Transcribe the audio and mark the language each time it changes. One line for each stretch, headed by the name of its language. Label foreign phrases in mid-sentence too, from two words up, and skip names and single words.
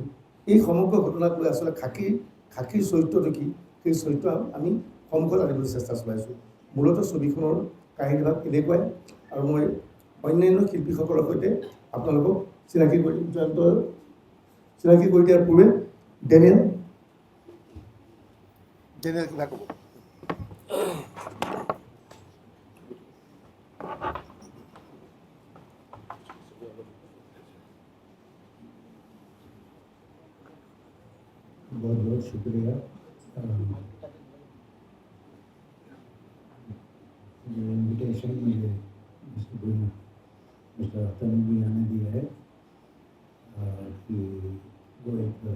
Assamese: এই সমগ্ৰ ঘটনাক লৈ আচলতে খাকীৰ চৰিত্ৰটো কি, সেই চৰিত্ৰ আমি সন্মুখত আনিবলৈ চেষ্টা চলাইছোঁ। মূলতঃ ছবিখনৰ কাহিনীভাগ এনেকুৱাই। আৰু মই অন্যান্য শিল্পীসকলৰ সৈতে আপোনালোকক চিনাকি কৰি দিয়াৰ পূৰ্বে ডেনিয়েল কিবা ক'ব?
Hindi: बहुत बहुत शुक्रिया इनविटेशन मुझे मिस्टर तनु भैया ने दिया है कि वो एक